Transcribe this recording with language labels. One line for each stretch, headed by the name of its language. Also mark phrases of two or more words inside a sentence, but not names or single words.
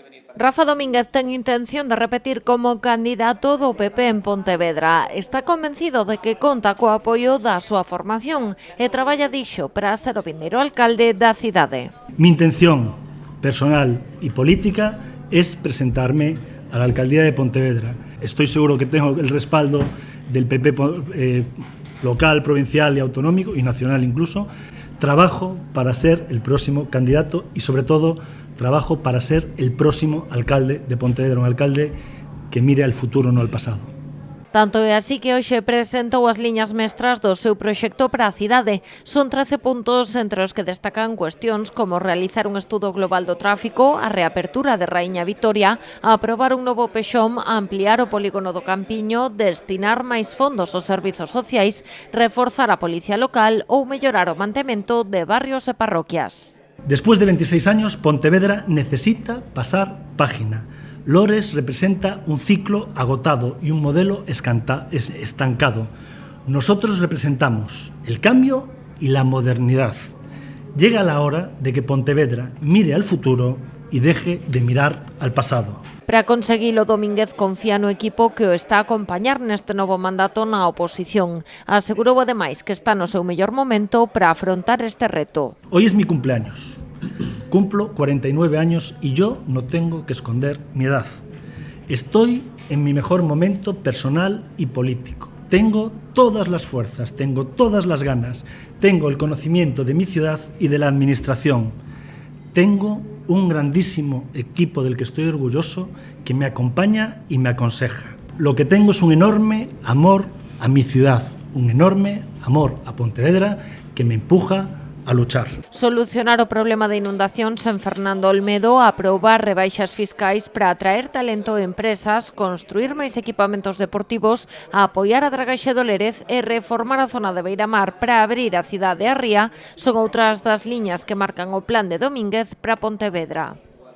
Galician: Rafa Domínguez ten intención de repetir como candidato do PP en Pontevedra. Está convencido de que conta co apoio da súa formación e traballa, dixo, para ser o vindeiro alcalde da cidade.
Spanish: Mi intención personal y política es presentarme a la alcaldía de Pontevedra. Estoy seguro que tengo el respaldo del PP local, provincial y autonómico y nacional incluso. Trabajo para ser el próximo candidato y sobre todo trabajo para ser el próximo alcalde de Pontevedra, un alcalde que mire al futuro, no al pasado.
Galician: Tanto é así que hoxe presentou as liñas mestras do seu proxecto para a cidade. Son 13 puntos entre os que destacan cuestións como realizar un estudo global do tráfico, a reapertura de Raíña Vitoria, aprobar un novo pexón, ampliar o polígono do Campiño, destinar máis fondos aos servizos sociais, reforzar a policía local ou mellorar o mantemento de barrios e parroquias.
Spanish: Después de 26 años, Pontevedra necesita pasar página. Lores representa un ciclo agotado y un modelo estancado. Nosotros representamos el cambio y la modernidad. Llega la hora de que Pontevedra mire al futuro y deje de mirar al pasado.
Galician: Para conseguilo, Domínguez confía no equipo que o está a acompañar neste novo mandato na oposición. Asegurou ademais que está no seu mellor momento para afrontar este reto.
Spanish: Hoy es mi cumpleaños. Cumplo 49 años y yo no tengo que esconder mi edad. Estoy en mi mejor momento personal y político. Tengo todas las fuerzas, tengo todas las ganas, tengo el conocimiento de mi ciudad y de la administración. Tengo un grandísimo equipo del que estoy orgulloso que me acompaña y me aconseja. Lo que tengo es un enorme amor a mi ciudad, un enorme amor a Pontevedra que me empuja a luchar.
Galician: Solucionar o problema de inundacións en Fernando Olmedo, aprobar rebaixas fiscais para atraer talento e empresas, construir máis equipamentos deportivos, apoiar a dragaxe do Lérez e reformar a zona de Beiramar para abrir a cidade a ría son outras das liñas que marcan o plan de Domínguez para Pontevedra.